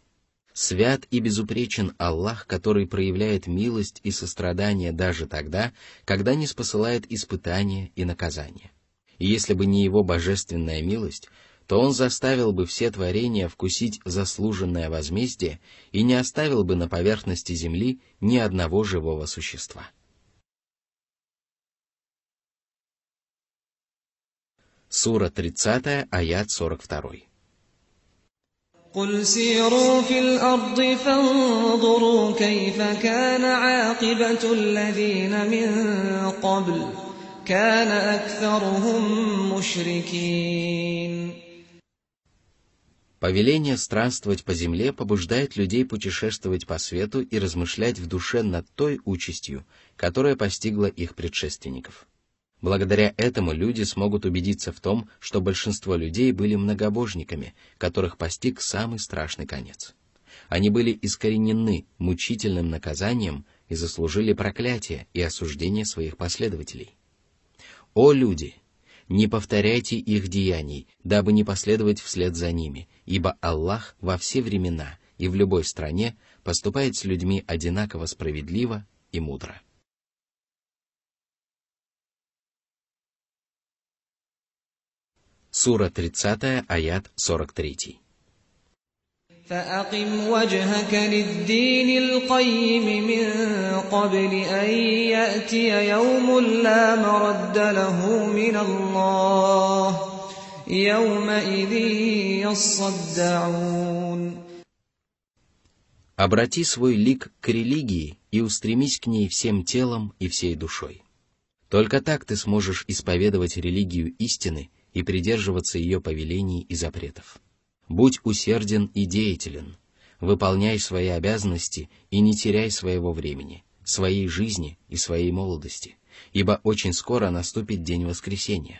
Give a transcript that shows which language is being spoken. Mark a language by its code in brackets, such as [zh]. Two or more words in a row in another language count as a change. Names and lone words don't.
[ru] Свят и безупречен Аллах, который проявляет милость и сострадание даже тогда, когда ниспосылает испытания и наказания. И если бы не Его божественная милость, то Он заставил бы все творения вкусить заслуженное возмездие и не оставил бы на поверхности земли ни одного живого существа. Сура 30, аят 42. [ar] قل سيروا في الأرض فانظروا كيف كان عاقبة الذين من قبل كان أكثرهم مشركين. [ru] Повеление странствовать по земле побуждает людей путешествовать по свету и размышлять в душе над той участью, которая постигла их предшественников. Благодаря этому люди смогут убедиться в том, что большинство людей были многобожниками, которых постиг самый страшный конец. Они были искоренены мучительным наказанием и заслужили проклятие и осуждение своих последователей. О люди! Не повторяйте их деяний, дабы не последовать вслед за ними, ибо Аллах во все времена и в любой стране поступает с людьми одинаково справедливо и мудро. Сура 30, аят 43. [ar] فأقم وجهك للدين القيم من قبل أن يأتي يوم لا مرد له من الله يومئذ يصدعون. [ru] Обрати свой лик к религии и устремись к ней всем телом и всей душой. Только так ты сможешь исповедовать религию истины и придерживаться ее повелений и запретов. Будь усерден и деятелен, выполняй свои обязанности и не теряй своего времени, своей жизни и своей молодости, ибо очень скоро наступит день воскресения.